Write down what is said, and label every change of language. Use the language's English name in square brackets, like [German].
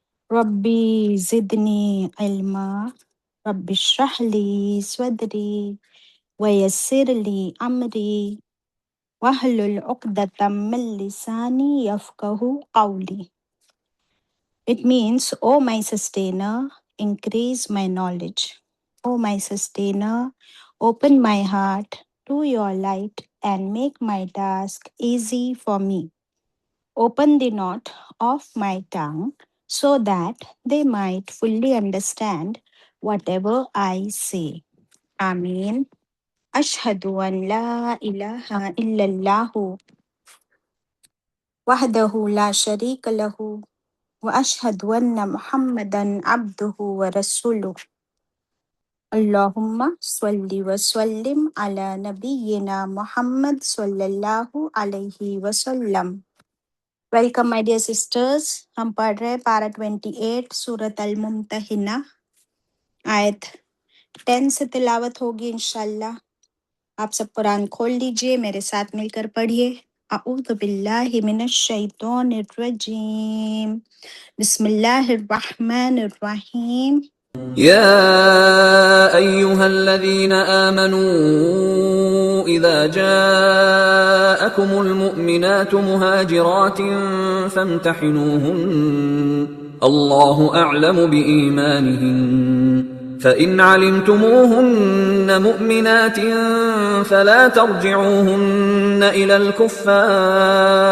[Arabic] ربی زدنی علما رب اشرح لی صدری ویسر لی امری وَاحْلُلْ عُقْدَةً مِّن لِّسَانِي يَفْقَهُوا قَوْلِي. [English] It means, O my sustainer, increase my knowledge. O my sustainer, open my heart to your light and make my task easy for me. Open the knot of my tongue so that they might fully understand whatever I say. Ameen. [Arabic] Ashhadu an la ilaha illallah وحدہ لا شریک لہ واشہد ان محمدا عبدہ ورسولہ اللہم صلی وسلم علی نبینا محمد صلی اللہ علیہ وسلم۔ [English] welcome my dear sisters, [Urdu] ہم پڑھ رہے پارہ 28 سورۃ الممتحنہ، آیت 10 سے تلاوت ہوگی انشاءاللہ۔ آپ سب قرآن کھول لیجئے، میرے ساتھ مل کر پڑھیے۔ [Arabic] اعوذ باللہ من الشیطان الرجیم، بسم اللہ الرحمن الرحیم۔ يا أيها الذين آمنوا إذا جاءكم المؤمنات مهاجرات فامتحنوهن الله أعلم بإيمانهن فإن علمتموهن مؤمنات فلا ترجعوهن إلى الكفار